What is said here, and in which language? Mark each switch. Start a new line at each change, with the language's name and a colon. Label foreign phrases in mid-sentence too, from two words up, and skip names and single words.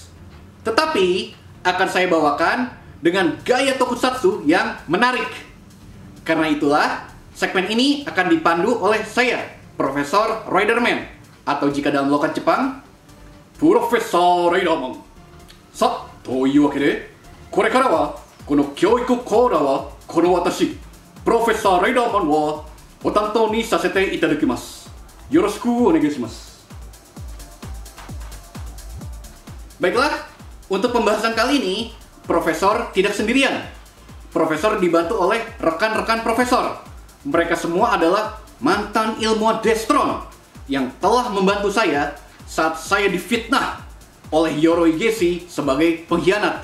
Indonesian: Tetapi akan saya bawakan dengan gaya Tokusatsu yang menarik. Karena itulah segmen ini akan dipandu oleh saya, Profesor Riderman, atau jika dalam logat Jepang, Profesor Riderman.
Japanese: Sa, というわけで、これからはこの教育コーナーはこの私、Profesor Riderman をお担当にさせていただきます。よろしくお願いします。
Indonesian: Baiklah, untuk pembahasan kali ini, Profesor tidak sendirian. Profesor dibantu oleh rekan-rekan Profesor. Mereka semua adalah mantan ilmuwan Destron yang telah membantu saya saat saya difitnah oleh Yoroi Gesi sebagai pengkhianat.